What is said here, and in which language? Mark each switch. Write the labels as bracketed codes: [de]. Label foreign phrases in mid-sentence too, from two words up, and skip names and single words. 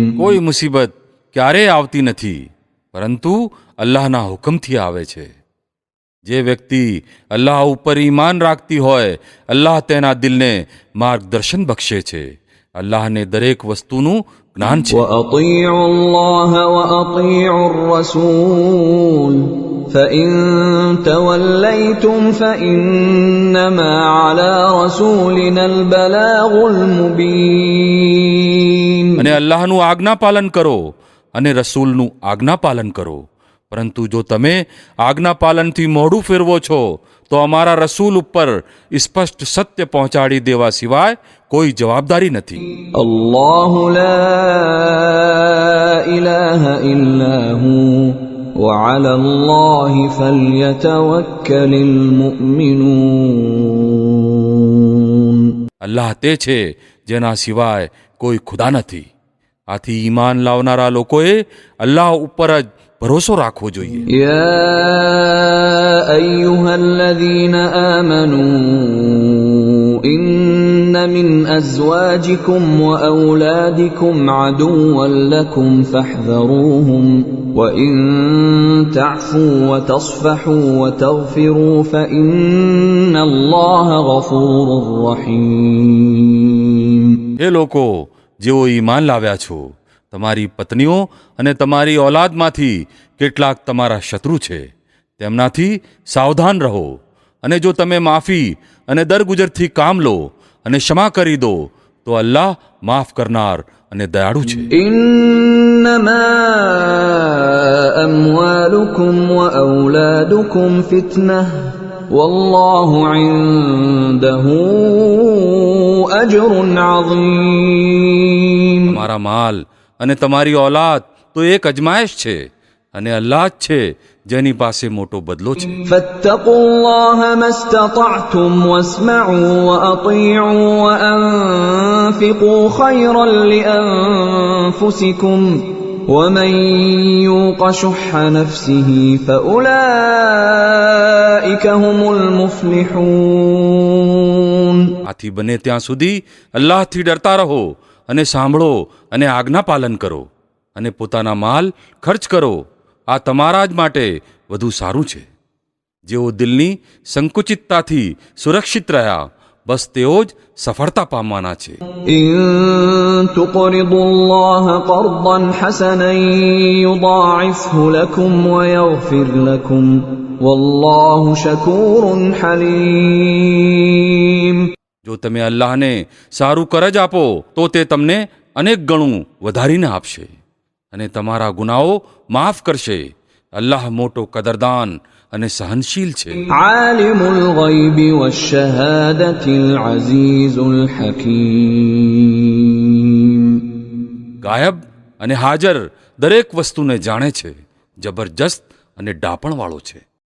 [gu] કોઈ મુસીબત ક્યારેય આવતી નથી, પરંતુ અલ્લાહના હુકમથી આવે છે. જે વ્યક્તિ અલ્લાહ ઉપર ઈમાન રાખતી હોય, અલ્લાહ તેના દિલને માર્ગદર્શન બક્ષે છે. અલ્લાહને દરેક વસ્તુનું જ્ઞાન છે. [ar] وأطيعوا الله وأطيعوا الرسول فإن توليتم فإنما على رسولنا البلاغ المبين. [gu] અને અલ્લાહનું આજ્ઞા પાલન કરો અને રસૂલનું આજ્ઞા પાલન કરો. પરંતુ જો તમે આજ્ઞા પાલનથી મોઢું ફેરવો છો તો અમારા રસૂલ ઉપર સ્પષ્ટ સત્ય પહોંચાડી દેવા સિવાય કોઈ જવાબદારી નથી. [ar] الله لا إله إلا هو وعلى الله فليتوكل المؤمنون. [gu] અલ્લાહ તે છે જેના સિવાય કોઈ ખુદા નથી. આથી ઈમાન લાવનારા લોકોએ અલ્લાહ ઉપર જ ભરોસો રાખવો જોઈએ. [ar] يا أيها الذين آمنوا إن من أزواجكم وأولادكم عدوا لكم فاحذروهم وإن تعفوا وتصفحوا وتغفروا فإن الله غفور رحيم. [gu] એ લોકો જેઓ ઈમાન લાવ્યા છો, તમારી પત્નીઓ અને તમારી ઔલાદમાંથી કેટલાક તમારા શત્રુ છે, તેમનાથી સાવધાન રહો. અને જો તમે માફી અને દરગુજરથી કામ લો અને ક્ષમા કરી દો તો અલ્લાહ માફ કરનાર અને દયાળુ છે. [ar] إنما أموالكم وأولادكم فتنة والله عنده أجر عظيم. [gu] તમારા માલ અને તમારી ઔલાદ તો એક અજમાયશ છે, અને અલ્લાહ જ છે જેની પાસે મોટો બદલો છે. [ar] فاتقوا الله ما استطعتم واسمعوا وأطيعوا وأنفقوا خيرا لأنفسكم ومن يوق شح نفسه فأولئك هم المفلحون. [gu] આથી બને ત્યાં સુધી અલ્લાહથી ડરતા રહો અને સાંભળો અને આજ્ઞા પાલન કરો અને પોતાના માલ ખર્ચ કરો. આ તમારા જ માટે વધુ સારું છે. જેઓ દિલની સંકુચિતતાથી સુરક્ષિત રહ્યા, બસ તેઓ જ સફળતા પામવાના છે. [ar] إن تقرضوا الله قرضا حسنا يضاعفه لكم ويغفر لكم والله شكور حليم. [gu] જો તમે અલ્લાહને સારું કરજ આપો તો તે તમને અનેક ગણું વધારીને આપશે અને તમારા ગુનાઓ માફ કરશે. અલ્લાહ મોટો કદરદાન અને સહનશીલ છે. [ar] عالم الغيب والشهادة العزيز الحكيم. [gu] ગાયબ અને હાજર દરેક વસ્તુને જાણે છે, જબરજસ્ત અને ડાપણવાળો છે.